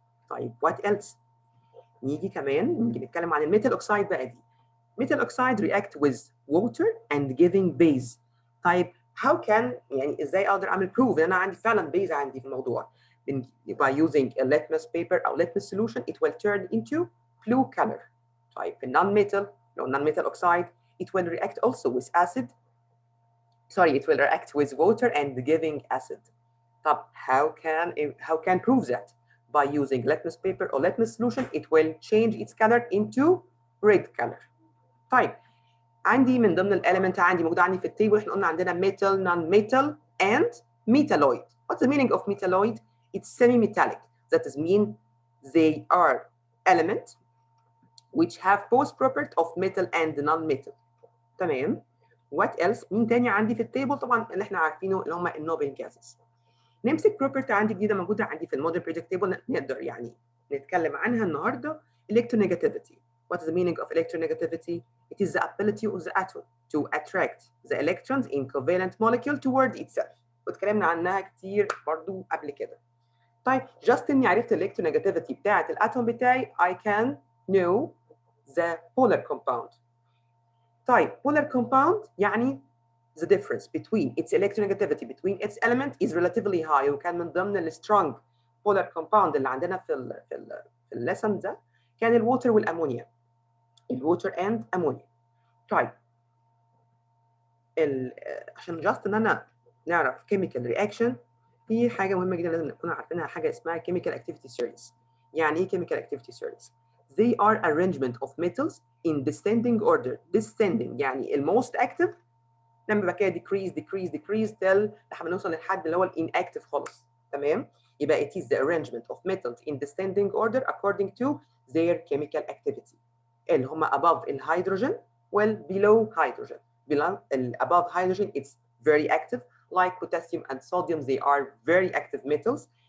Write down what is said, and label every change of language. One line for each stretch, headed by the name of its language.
Arabic: طيب
English: what else؟
Arabic: نيجي نتكلم عن الميتال اوكسايد بقى دي.
English: metal oxide react with water and giving base. طيب how can
Arabic: يعني ازاي اقدر اعمل
English: proof ان انا عندي فعلا base عندي في الموضوع؟ by using a litmus paper or litmus solution it will turn into blue color.
Arabic: طيب في
English: non-metal لو non-metal oxide it will react also with acid. Sorry, it will react with water and giving acid. طب how can prove that? By using litmus paper or litmus solution it will change its color into red color.
Arabic: طيب عندي من ضمن الاليمنت موجود عندي في التيبل احنا قلنا عندنا metal, non-metal and metalloid.
English: What's the meaning of metalloid? It's semi-metallic. That is mean they are elements which have both properties of metal and non-metal.
Arabic: تمام.
English: What else؟
Arabic: مين تاني عندي في التيبل؟ طبعا اللي احنا عارفينه اللي هم النوبل جازز. نمسك بروبرتي عندي جديده موجوده عندي في المودرن بيريودك تيبل نقدر يعني نتكلم عنها النهارده.
English: Electronegativity. What is the meaning of electronegativity? It is the ability of the atom to attract the electrons in covalent molecule toward itself.
Arabic: واتكلمنا عنها كتير برضو قبل كده.
English: طيب just
Arabic: اني عرفت
English: electronegativity بتاعت الاتوم بتاعي I can know the polar compound. طيب polar compound يعني the difference between its electronegativity between its element is relatively high.
Arabic: وكان من ضمن ال strong polar compound اللي عندنا في الليسن ده كان الووتر والامونيا. الووتر اند امونيا. طيب عشان جاست ان انا نعرف chemical reaction في حاجه مهمه جدا لازم نكون عارفينها، حاجه اسمها chemical activity series. يعني ايه
English: chemical activity series؟ They are arrangement of metals in descending order.
Arabic: Descending يعني الموست active لما بقى كده decrease till لحد ما نوصل للحد اللي هو inactive خالص. تمام؟ يبقى
English: it is the arrangement of metals in descending order according to their chemical activity.
Arabic: اللي هم above الهيدروجين well below hydrogen.
English: Above hydrogen it's very active like potassium and sodium they are very active metals.